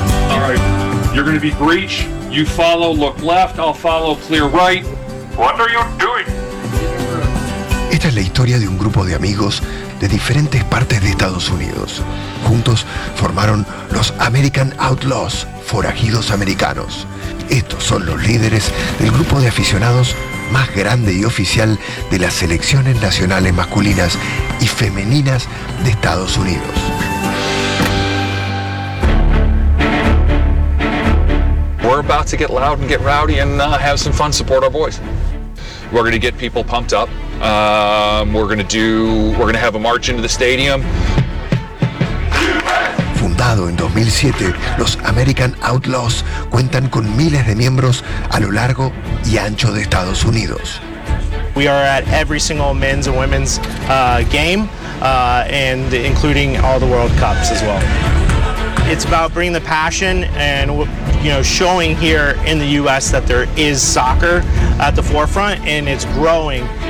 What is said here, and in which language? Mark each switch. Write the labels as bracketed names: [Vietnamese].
[English] All right, you're going to be breach. You follow, look left, I'll follow, clear right. What are you doing? [Spanish] Esta es la historia de un grupo de amigos de diferentes partes de Estados Unidos. Juntos formaron los American Outlaws, forajidos americanos. Estos son los líderes del grupo de aficionados más grande y oficial de las selecciones nacionales masculinas y femeninas de Estados Unidos. [English] We're about to get loud and get rowdy and have some fun support our boys. We're going to get people pumped up. We're going to have a march into the stadium. [Spanish] Fundado en 2007, los American Outlaws cuentan con miles de miembros a lo largo y ancho de Estados Unidos. [English] We are at every single men's and women's game, and including all the World Cups as well. It's about bringing the passion and, you know, showing here in the U.S. that there is soccer at the forefront and it's growing.